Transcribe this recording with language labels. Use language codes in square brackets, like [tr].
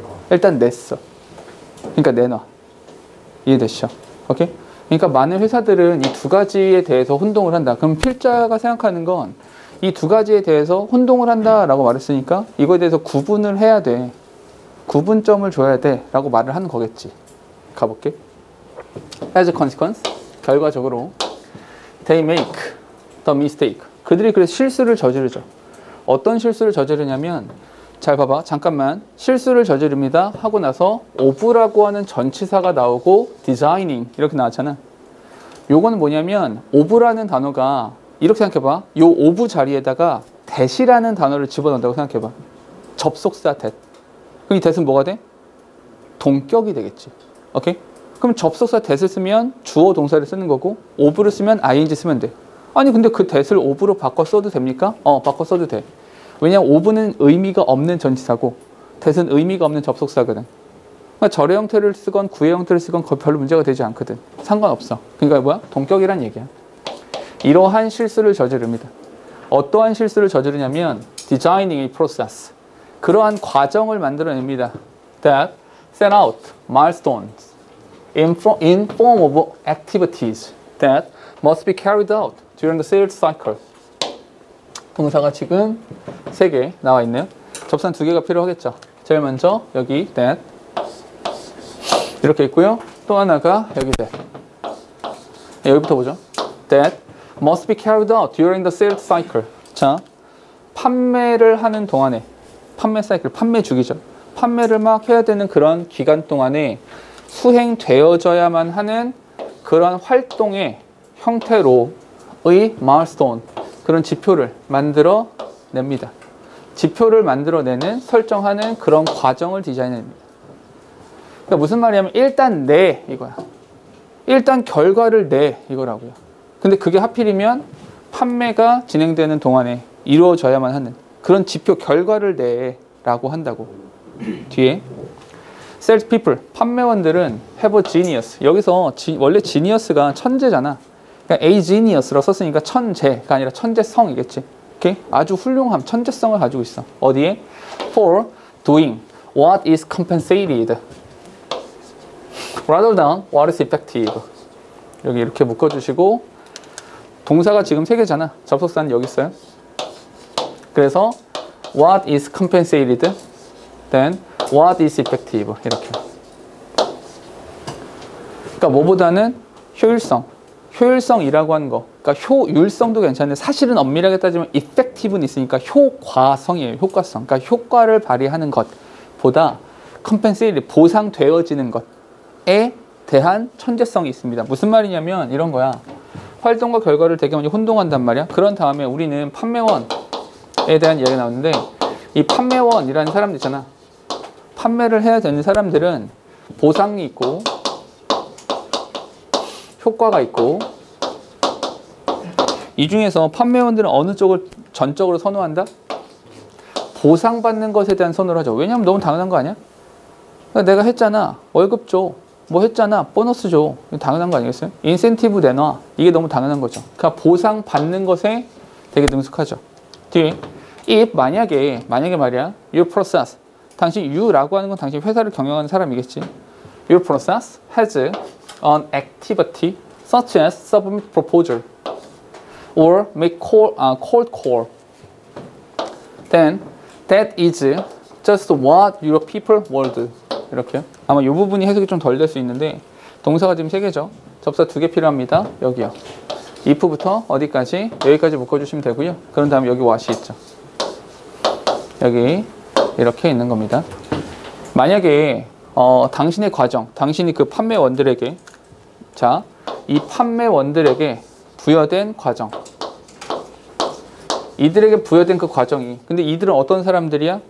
[ko] 일단 냈어. 그러니까 내놔. 이해됐죠? 오케이? 그러니까 많은 회사들은 이 두 가지에 대해서 혼동을 한다. 그럼 필자가 생각하는 건 이 두 가지에 대해서 혼동을 한다라고 말했으니까 이거에 대해서 구분을 해야 돼. 구분점을 줘야 돼 라고 말을 하는 거겠지. 가볼게. [en] As a consequence, [ko] 결과적으로 [en] they make the mistake. [ko] 그들이 그래서 실수를 저지르죠. 어떤 실수를 저지르냐면 잘 봐봐. 잠깐만. 실수를 저지릅니다 하고 나서 of라고 하는 전치사가 나오고 designing 이렇게 나왔잖아. 요거는 뭐냐면 of라는 단어가 이렇게 생각해봐. 요 of 자리에다가 that이라는 단어를 집어넣는다고 생각해봐. 접속사 that. 그럼 이 that은 뭐가 돼? 동격이 되겠지. 오케이? 그럼 접속사 that을 쓰면 주어 동사를 쓰는 거고 of를 쓰면 ing 쓰면 돼. 아니 근데 그 that을 of로 바꿔 써도 됩니까? 바꿔 써도 돼. 왜냐면 of는 의미가 없는 전치사고 that은 의미가 없는 접속사거든. 그러니까 절의 형태를 쓰건 구의 형태를 쓰건 별로 문제가 되지 않거든. 상관없어. 그러니까 뭐야? 동격이란 얘기야. 이러한 실수를 저지릅니다. 어떠한 실수를 저지르냐면 [en] designing a process. [ko] 그러한 과정을 만들어냅니다. [en] That set out milestones in form of activities that must be carried out during the sales cycle. [ko] 동사가 지금 3개 나와 있네요. 접선 2개가 필요하겠죠. 제일 먼저 여기 that 이렇게 있고요. 또 하나가 여기 that. 여기부터 보죠. [en] That must be carried out during the sales cycle. [ko] 자, 판매를 하는 동안에 판매 사이클, 판매 주기죠. 판매를 막 해야 되는 그런 기간 동안에 수행되어져야만 하는 그런 활동의 형태로의 milestone, 그런 지표를 만들어 냅니다. 지표를 만들어내는, 설정하는 그런 과정을 디자인해냅니다. 그러니까 무슨 말이냐면 일단 내 이거야. 일단 결과를 내 이거라고요. 근데 그게 하필이면 판매가 진행되는 동안에 이루어져야만 하는 그런 지표 결과를 내라고 한다고. 뒤에 [en] sales people, [ko] 판매원들은 [en] have a genius. [ko] 여기서 원래 genius가 천재잖아. 그러니까 a genius라고 썼으니까 천재가 아니라 천재성이겠지. 오케이? 아주 훌륭함, 천재성을 가지고 있어. 어디에? [en] For doing what is compensated rather than what is effective. [ko] 여기 이렇게 묶어주시고 동사가 지금 3개잖아. 접속사는 여기 있어요. 그래서 [en] what is compensated, then what is effective [ko] 이렇게. 그러니까 뭐보다는 효율성이라고 하는 거. 그러니까 효율성도 괜찮은데 사실은 엄밀하게 따지면 effective는 있으니까 효과성이에요. 효과성. 그러니까 효과를 발휘하는 것보다 compensated, 보상되어지는 것에 대한 천재성이 있습니다. 무슨 말이냐면 이런 거야. 활동과 결과를 되게 많이 혼동한단 말이야. 그런 다음에 우리는 판매원에 대한 이야기가 나오는데 이 판매원이라는 사람들 있잖아. 판매를 해야 되는 사람들은 보상이 있고 효과가 있고 이 중에서 판매원들은 어느 쪽을 전적으로 선호한다? 보상받는 것에 대한 선호를 하죠. 왜냐하면 너무 당연한 거 아니야? 그러니까 내가 했잖아. 월급 줘. 뭐 했잖아. 보너스 줘. 당연한 거 아니겠어요? 인센티브 내놔. 이게 너무 당연한 거죠. 그러니까 보상받는 것에 되게 능숙하죠. 뒤에 if 만약에 말이야. [en] Your process. [ko] 당신 you라고 하는 건 당신 회사를 경영하는 사람이겠지. [en] Your process has an activity such as submit proposal or make cold call. Then that is just what your people will do. [ko] 이렇게요. 아마 이 부분이 해석이 좀 덜 될 수 있는데 동사가 지금 3개죠. 접사 2개 필요합니다. 여기요. if부터 어디까지? 여기까지 묶어주시면 되고요. 그런 다음에 여기 what이 있죠. 여기 이렇게 있는 겁니다. 만약에 당신의 과정, 당신이 그 판매원들에게 자, 이 판매원들에게 부여된 과정, 이들에게 부여된 그 과정이 근데 이들은 어떤 사람들이야?